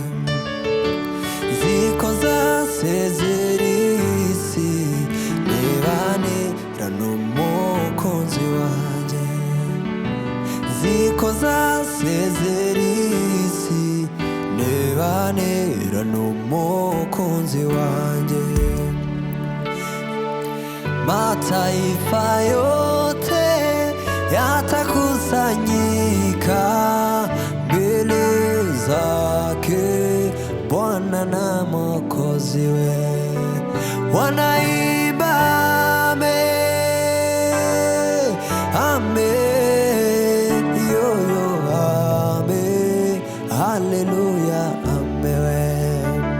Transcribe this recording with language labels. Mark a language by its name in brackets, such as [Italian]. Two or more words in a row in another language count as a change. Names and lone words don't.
[Kinyarwanda] Nziko nzasezera isi, twibanira n'umukunzi wanjye. Nziko nzasezera isi, twibanira n'umukunzi wanjye. [Swahili] Mataifa yote yatakusanyika mbele zake Bwana na Mwokozi we, wanaimba amen, amen, yo yo, amen, haleluya, amen.